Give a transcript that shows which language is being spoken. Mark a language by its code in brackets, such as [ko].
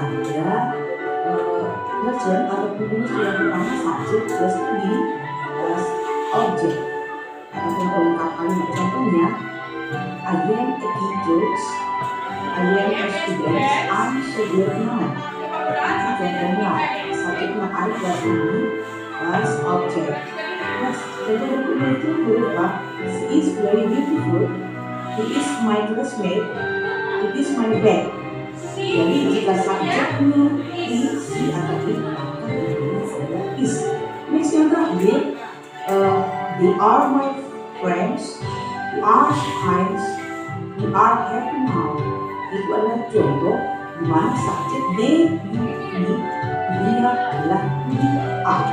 [id] Ada person ataupun rumus yang pertama subjek plus to be plus object ataupun pelengkap kalimat. Contohnya, [en] I am taking jokes, I am a student, I'm so good now. [id] Contohnya, subjeknya I plus to be plus object. Nah, contoh berikutnya itu berupa [en] she is very beautiful, he is my classmate, it is my bag. [id] Jadi jika subjeknya he, she, atau it, maka adalah is. [en] Next [id] yang terakhir, [en] they are my friends, we are kind, we are happy now. [id] Itu adalah contoh di mana subjek they, you, me, dia adalah [en] we are.